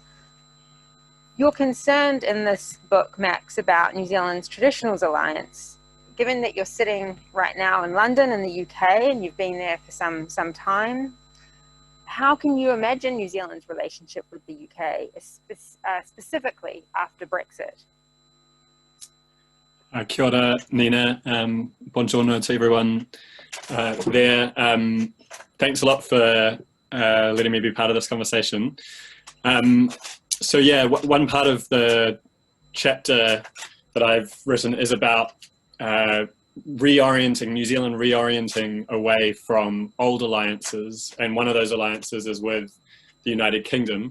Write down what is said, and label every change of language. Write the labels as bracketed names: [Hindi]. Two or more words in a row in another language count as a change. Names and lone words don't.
[English] You're concerned in this book, Max, about New Zealand's Traditionals Alliance. Given that you're sitting right now in London in the UK and you've been there for some time, how can you imagine New Zealand's relationship with the UK, specifically after Brexit? [Māori] Kia ora, Nina. [English] Buongiorno to everyone there. Thanks a lot for letting me be part of this conversation. So yeah, one part of the chapter that I've written is about reorienting, New Zealand reorienting away from old alliances, and one of those alliances is with the United Kingdom.